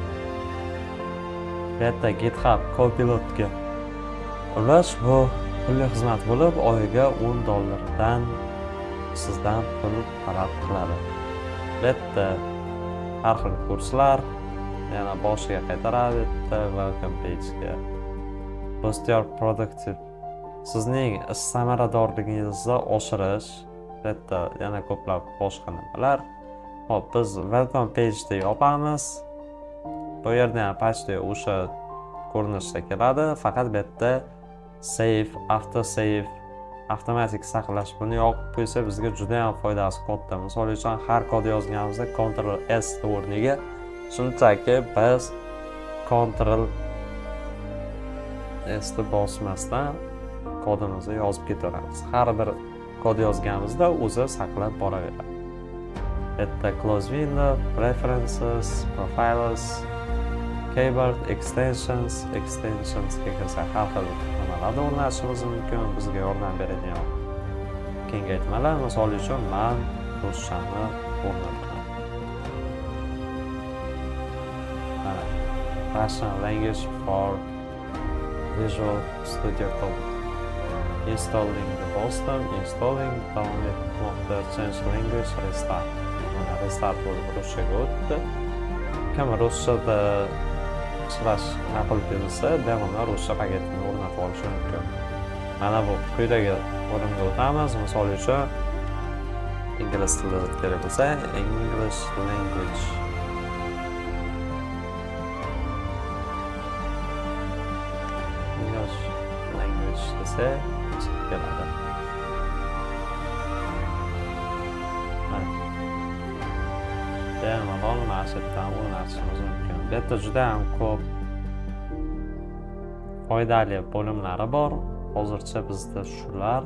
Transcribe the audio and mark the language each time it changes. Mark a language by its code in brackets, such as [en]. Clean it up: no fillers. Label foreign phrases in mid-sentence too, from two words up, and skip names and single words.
[uz] Bu yerda GitHub Copilot'ga ulash bu pulli xizmat bo'lib, oyiga $10 sizdan pul talab qiladi. Bu yerda har xil kurslar yana boshiga qaytaradi. [en] Welcome page'ga. Boost your productive. [uz] Sizning ish samaradorligingizni oshirish, bu yerda yana ko'plab boshqa nimalar. Hop, biz [en] welcome page'da [uz] yopamiz. Bu yerda ham почти o'sha ko'rinishda keladi, faqat bu yerda [en] save, auto save, [uz] avtomatik saqlash buni yoqib qo'ysa bizga juda ham foydasi katta. Misol uchun har kod yozganimizda Ctrl S o'rniga shunchaki biz Ctrl S ni bosmasdan kodimizni yozib ketaveramiz. Har bir kod yozganimizda o'zi saqlab boraveradi. Bu yerda [en] close window, preferences, profiles, keyboard, extensions [uz] kelsa har xil nimalarni o'rnatishimiz mumkin, bizga yordam beradigan kengaytmalar. Misol uchun men ruschani o'rnataman. [en] Russian language for Visual Studio Code. Installing the Boston, installing, download, change language, restart. [uz] Mana restart bo'lib ruschaga o'tdi. Kim ruschada ishlash ma'qul kelsa, bemalol ruschа paketini o'rnatib olish mumkin. Mana bu quyidagi bo'limga o'tamiz. Misol uchun ingliz tili kerak bo'lsa, [en] English language. English language [uz] desa chiqib keladi. Bemalol ma'shatdan o'rnatishimiz mumkin. Bu yerda juda ham ko'p foydali bo'limlari bor. Hozircha bizda shular.